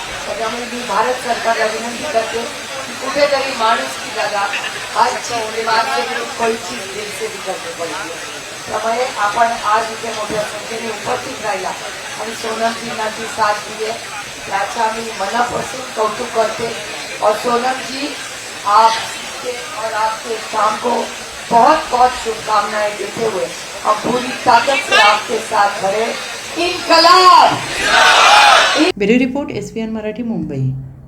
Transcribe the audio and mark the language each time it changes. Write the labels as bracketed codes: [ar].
[mr] त्याच्यामुळे मी भारत सरकारला विनंती करते की कुठेतरी माणुसकी जागा पैची दिलसेवी करते पाहिजे. त्यामुळे आपण आज इथे मोठ्या संख्येने उपस्थित राहिला आणि सोनमजींना जी साथ दिली आहे त्याचा मी मनापासून कौतुक करते. [hi] और सोनम जी, आपके और आपके काम को बहुत बहुत शुभकामनाएं देते हुए हम पूरी ताकत से आपके साथ खड़े. इनकलाब. [mr] Bureau report, SVN Marathi, Mumbai.